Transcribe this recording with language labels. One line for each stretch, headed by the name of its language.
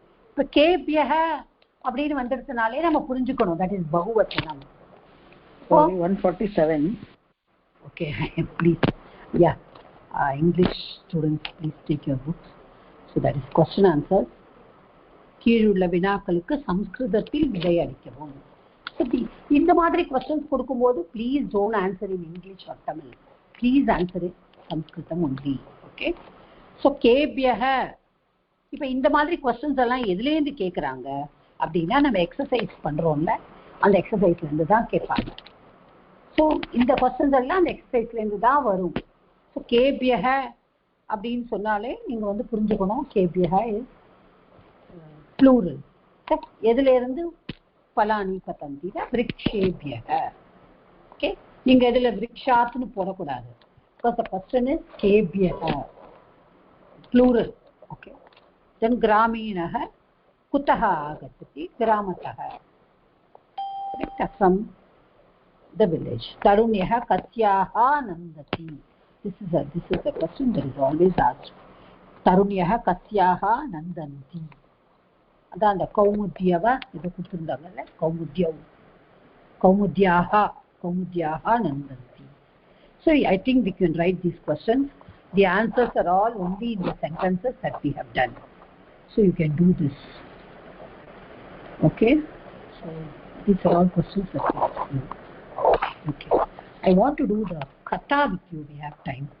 Tamil: இப்போ கேபியஹ அப்படின்னு வந்துடுறதுனாலே நம்ம புரிஞ்சுக்கணும் that is பகுவச்சனம்.
English: 147. Okay, please, yeah, English students please take your books. So that is question answers.
Tamil: கீழுள்ள வினாக்களுக்கு சம்ஸ்கிருதத்தில் விடை அளிக்கவும். இந்த மாதிரி questions கொடுக்கும்போது
English: please don't answer in English or Tamil. Please answer it Sanskritam only. Okay, so கேபியஹ
Tamil: இப்போ இந்த மாதிரி கொஸ்டின்ஸ் எல்லாம் எதுலேருந்து கேட்குறாங்க அப்படின்னா நம்ம எக்ஸசைஸ் பண்ணுறோம்ல அந்த எக்ஸசைஸ்லேருந்து தான் கேட்பாங்க. ஸோ இந்த கொஸ்டின்ஸ் எல்லாம் அந்த எக்ஸசைஸ்லேருந்து தான் வரும். ஸோ கேபியக அப்படின்னு சொன்னாலே நீங்கள் வந்து புரிஞ்சுக்கணும் கேபியக இஸ் ப்ளூரல். எதுலேருந்து பலானி பதந்தில விருக்ஷேபியக. ஓகே, நீங்கள் இதில் விருக்ஷாத்னு போடக்கூடாது.
English: Because the question is கேபியக plural.
Sanskrit: Okay, then ग्रामीणः कुतः आगच्छति? ग्रामतः,
English: from the village.
Sanskrit: तरुण्यः कस्याः नन्दति?
English: This is a question that is always asked.
Sanskrit: तरुण्यः कस्याः नन्दन्ति?
Tamil: अதான் அந்த கௌமுத்யவ இது கொடுத்திருந்தாங்கல்ல,
Sanskrit: கௌமுத்யாः நந்தந்தி.
English: So I think we can write these questions. The answers are all only in the sentences that we have done. So you can do this. Okay, so these are all questions that we have to do. Okay, I want to do the katha with you. We have time.